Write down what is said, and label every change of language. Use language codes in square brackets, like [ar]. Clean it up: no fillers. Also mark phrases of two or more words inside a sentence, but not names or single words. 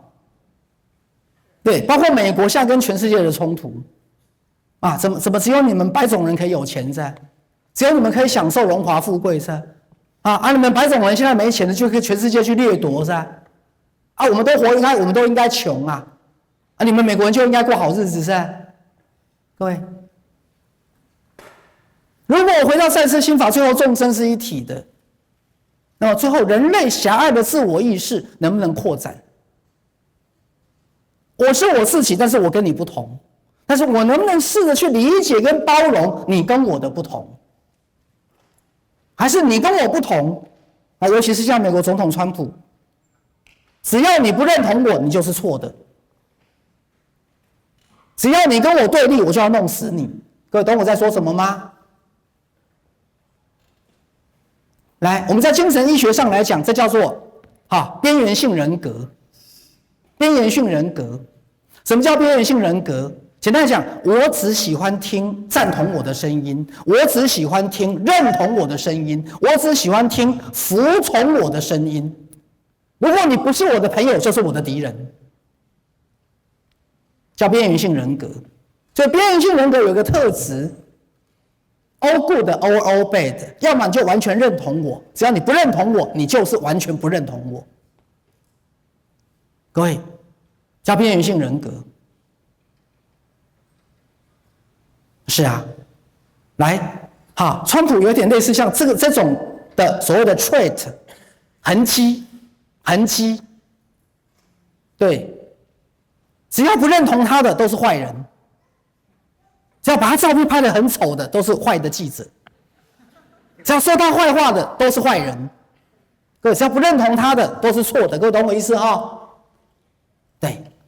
[zh] 對，包括美國現在跟全世界的衝突啊，怎麼只有你們白種人可以有錢噻？只有你們可以享受榮華富貴噻？你們白種人現在沒錢了，就可以全世界去掠奪噻？我們都應該窮啊！你們美國人就應該過好日子噻？各位，如果我回到赛斯心法，最後眾生是一體的，那麼最後人類狹隘的自我意識能不能擴展？我是我自己，但是我跟你不同，但是我能不能試着去理解跟包容你跟我的不同？還是你跟我不同尤其是像美國總統川普，只要你不認同我，你就是錯的。只要你跟我對立，我就要弄死你。各位懂我在說什麼嗎？來，我們在精神醫學上來講，這叫做邊緣性人格。邊緣性人格，什麼叫邊緣性人格？簡單來講，我只喜歡聽贊同我的聲音，我只喜歡聽認同我的聲音，我只喜歡听服從我的聲音。如果你不是我的朋友，就是我的敵人，叫邊緣性人格。所以邊缘性人格有一個特質 ， [en] all good or all bad， [zh] 要麼你就完全認同我，只要你不認同我，你就是完全不認同我。各位，叫邊緣性人格。是啊，来，川普有點類似像這種的所謂的 trait， 痕跡，對，只要不認同他的都是壞人，只要把他照片拍得很醜的都是壞的記者，只要說他壞話的都是壞人，各位，只要不認同他的都是錯的，各位懂我意思對，